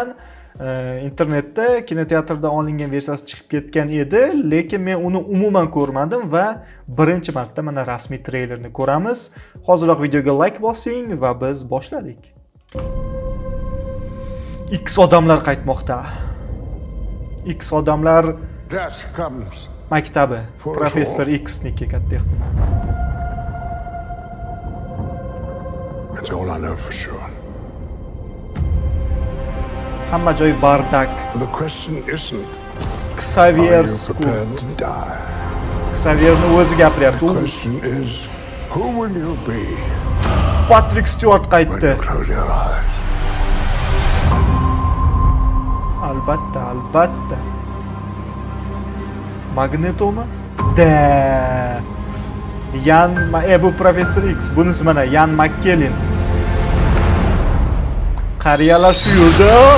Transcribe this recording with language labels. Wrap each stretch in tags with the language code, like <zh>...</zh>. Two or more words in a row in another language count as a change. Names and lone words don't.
<uz>Internetda kinoteatrda olingan versiyasi chiqib ketgan edi, lekin men uni umuman ko'rmadim va birinchi marta mana rasmiy treylerni ko'ramiz. Hozirroq videoga like bosing va biz boshladik. X odamlar qaytmoqda. X odamlar maktabi Professor X'niki katta ehtimol.</uz> <en>That's all I know for sure.</en> <uz>Hamma joy bardak.</uz> <en>The question isn't, Xavier are you prepared to die?</en> <uz>Xavierni o'zi gapiryapti.</uz> <en>The question is, who will you be</en> <uz>Patrick Stewart</uz> <en>when</en> <uz>qaytdi.</uz> <en>you close your eyes?</en> <uz>Albatta. Magnetomi? Da. Bu Professor X, bunisi mana Ian McKellen. Qariyalar shu yo'lda.</uz>